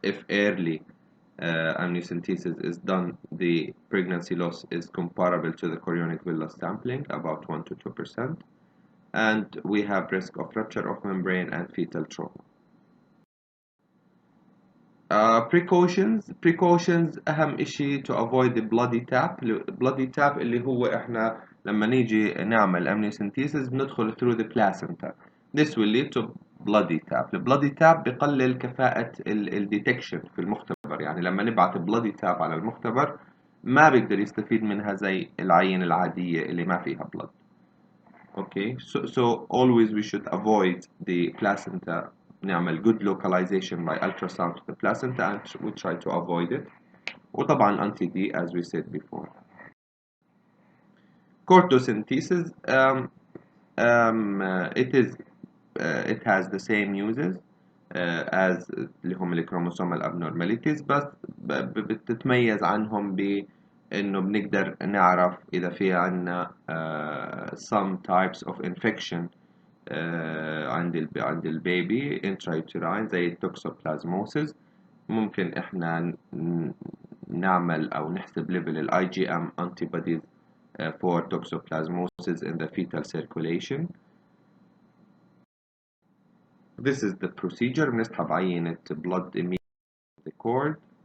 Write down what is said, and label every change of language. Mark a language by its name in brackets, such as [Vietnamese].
[English] If early amniocentesis is done, the pregnancy loss is comparable to the chorionic villus sampling, about 1 to 2%. And we have risk of rupture of membrane and fetal trauma. Precautions [Arabic] أهم إشي [English] to avoid the bloody tap. [Arabic] bloody tap اللي هو إحنا لما نيجي نعمل amniocentesis بندخل [English] through the placenta. This will lead to bloody tap. [Arabic] bloody tap بقلل كفاءة detection في المختبر. يعني لما نبعت bloody tap على المختبر ما بيقدر يستفيد منها زي العينة العادية اللي ما فيها blood. [English] Okay, so always we should avoid the placenta. [Arabic] نعمل [English] good localization by ultrasound to the placenta and we try to avoid it. [Arabic] وطبعا [English] anti-D as we said before. [Arabic] Cortocentesis, [English] it has the same uses as [Arabic] اللي هم الكروموسومال abnormalities، بس بتتميز عنهم بإنه بنقدر نعرف إذا في عنا [English] some types of infection [Arabic] عند البيبي intrauterine زي التوكسوبلازموسيس. ممكن احنا نعمل او نحسب ليفل الاي جي ام [English] antibodies for toxoplasmosis in the fetal circulation. This is the procedure. [Arabic] بنسحب عينة blood [English] immediately the cord.